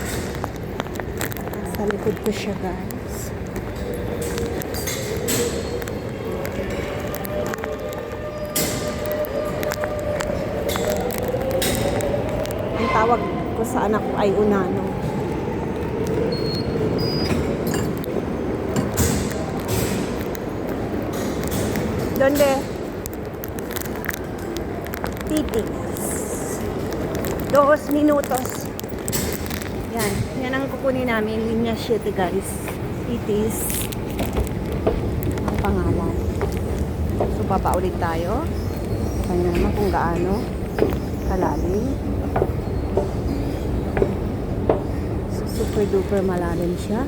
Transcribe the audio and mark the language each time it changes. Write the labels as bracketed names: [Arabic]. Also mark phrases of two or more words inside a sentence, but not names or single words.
[Filipino] Nasa likod ko siya guys. Ang tawag ko sa anak ko ay Unano. Donde? Titis. 2 minutos. Yan. Yan ang kukunin namin. Linya 7 guys. Titis. Ang pangalan. So, papaulit tayo. Kanya naman kung gaano kalalim. So, [English] super duper [Filipino] malalim siya.